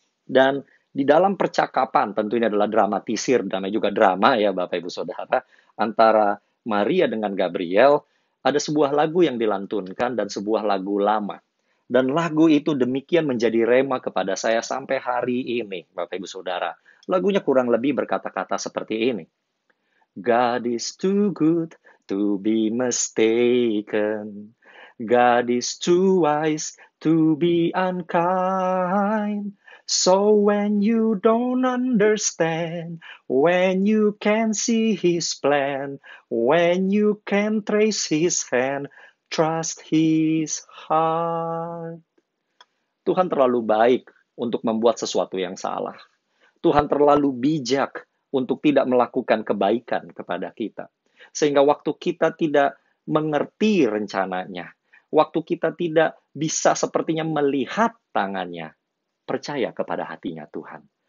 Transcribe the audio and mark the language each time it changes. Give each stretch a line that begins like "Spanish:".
Indonesian: Dan di dalam percakapan, tentu ini adalah dramatisir, namanya juga drama ya Bapak Ibu Saudara, antara Maria dengan Gabriel, ada sebuah lagu yang dilantunkan dan sebuah lagu lama. Dan lagu itu demikian menjadi rema kepada saya sampai hari ini, Bapak Ibu Saudara. Lagunya kurang lebih berkata-kata seperti ini.
English: God is too good to be mistaken. God is too wise to be unkind. So when you don't understand, when you can see His plan, when you can trace His hand, trust His heart.
Indonesian: Tuhan terlalu baik untuk membuat sesuatu yang salah. Tuhan terlalu bijak untuk tidak melakukan kebaikan kepada kita. Sehingga waktu kita tidak mengerti rencananya, waktu kita tidak bisa sepertinya melihat tangannya, percaya kepada hatinya Tuhan.